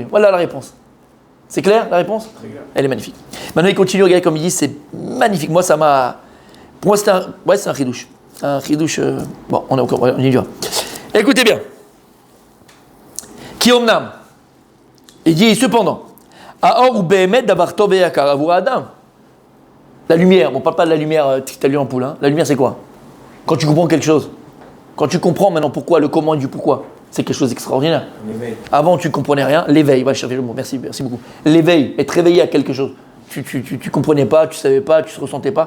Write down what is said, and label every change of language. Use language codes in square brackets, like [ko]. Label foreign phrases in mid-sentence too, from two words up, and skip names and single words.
[fr] Voilà la réponse. C'est clair la réponse? Elle est magnifique. Maintenant il continue, regardez comme il dit, c'est magnifique. Moi ça m'a. Pour moi c'est un chidouche. Un chidouche. Bon, on y va. Écoutez bien. [he] כי אמנם. [fr] Il dit cependant. [he] האור הוא באמת דבר טוב יקר עבור אדם. [fr] La lumière, on ne parle pas de la lumière que tu as lu en poule. Hein. La lumière c'est quoi? Quand tu comprends quelque chose. Quand tu comprends maintenant pourquoi, le comment et du pourquoi. C'est quelque chose d'extraordinaire. L'éveil. Avant, tu ne comprenais rien. L'éveil, va chercher le mot. Merci beaucoup. L'éveil, être réveillé à quelque chose. Tu ne comprenais pas, tu ne savais pas, tu ne ressentais pas.